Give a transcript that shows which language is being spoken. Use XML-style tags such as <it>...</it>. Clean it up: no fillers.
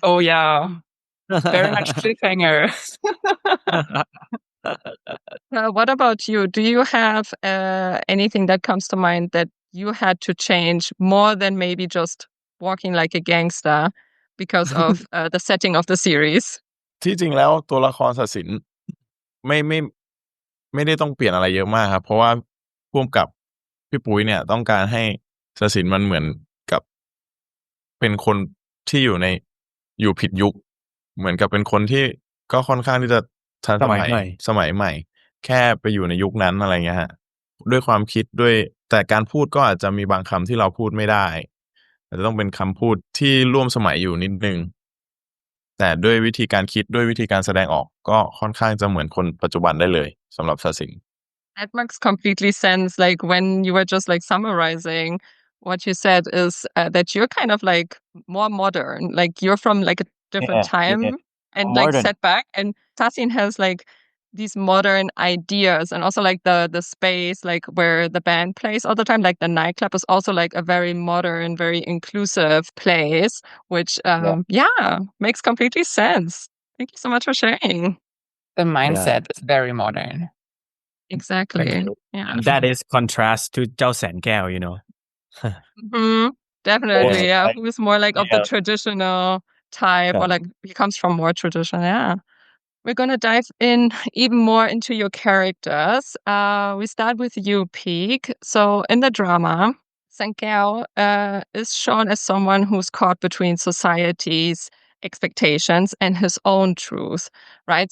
<en>Oh yeah. Very much cliffhanger. What about you? Do you have anything that comes to mind that you had to change more than maybe just walking like a gangster because of the setting of the series?</en> <th>ที่จริงแล้วตัวละครศาสินไม่ได้ต้องเปลี่ยนอะไรเยอะมากครับเพราะว่าผู้กำกับพี่ปุ๋ยเนี่ยต้องการให้ศาสินมันเหมือนกับ เป็นคนที่อยู่ผิดยุคเหมือนกับเป็นคนที่ก็ค่อนข้างที่จะทันสมัยใหม่แค่ไปอยู่ในยุคนั้นอะไรเงี้ยฮะด้วยความคิดด้วยแต่การพูดก็อาจจะมีบางคำที่เราพูดไม่ได้อาจจะต้องเป็นคำพูดที่ร่วมสมัยอยู่นิดนึงแต่ด้วยวิธีการคิดด้วยวิธีการแสดงออกก็ค่อนข้างจะเหมือนคนปัจจุบันได้เลยสำหรับศาสิน</th> <en>That makes completely sense. Like when you were just like summarizing what you said is that you're kind of like more modern. Like you're from like a different time and like set back. And Sasin has like these modern ideas and also like the space like where the band plays all the time. Like the nightclub is also like a very modern, very inclusive place, which makes completely sense. Thank you so much for sharing. The mindset is very modern. Exactly. Yeah. That is contrast to เจ้าแสนแก้ว, Definitely. Yeah. Like, Who's more like of the traditional type or like he comes from more tradition. Yeah. We're going to dive in even more into your characters. We start with you, Peak. So in the drama, Saenkaew is shown as someone who's caught between society's expectations and his own truth, right?</en>